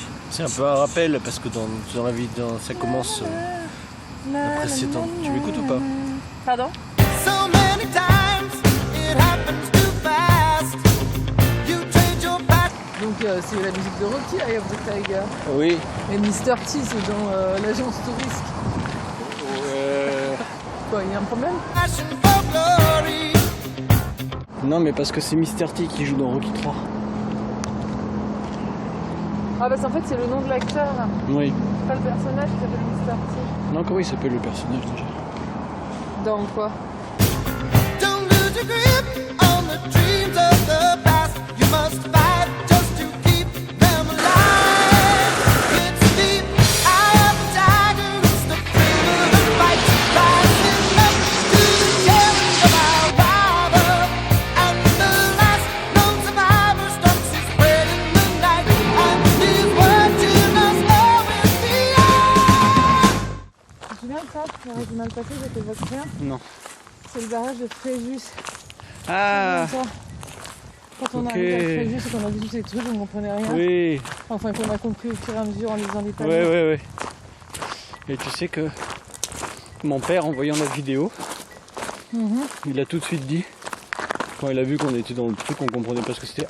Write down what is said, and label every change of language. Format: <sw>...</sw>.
<fr>C'est un peu un rappel parce que dans la vie, ça commence la précédente. Tu m'écoutes ou pas? Pardon?</fr> <en>So many times it happens too fast. You change your path.</en> <fr>Donc c'est la musique de Rocky, Eye of the Tiger. Oui. Et Mr. T, c'est dans l'agence touriste. Quoi, il y a un problème?</fr> <en>Passion for glory.</en> <fr>Non mais parce que c'est Mr. T qui joue dans Rocky 3. Ah bah c'est en fait c'est le nom de l'acteur, Oui. pas le personnage qui s'appelle Mr. T. Non, comment il s'appelle le personnage déjà? Dans quoi?</fr> <en>Don't lose your grip on the dreams of the past. You must fight just to keep them alive. It's deep, eye of the tiger. It's the thrill of the fight. Rising up to the challenge of our rival. And the last known survivor stalks his spread in the night. And he's watching us always beyond.</en> <fr>Tu te souviens de ça? La régionale passée, j'étais votre rien. Non. C'est le barrage de Fréjus. Ah Ça. Quand on ok. arrive à Fréjus et qu'on a vu tous ces trucs, on ne comprenait rien. Oui. Enfin qu'on a compris au fur et à mesure en lisant les pages. Ouais. Et tu sais que mon père, en voyant la vidéo, il a tout de suite dit, quand il a vu qu'on était dans le truc, on comprenait pas ce que c'était.</fr>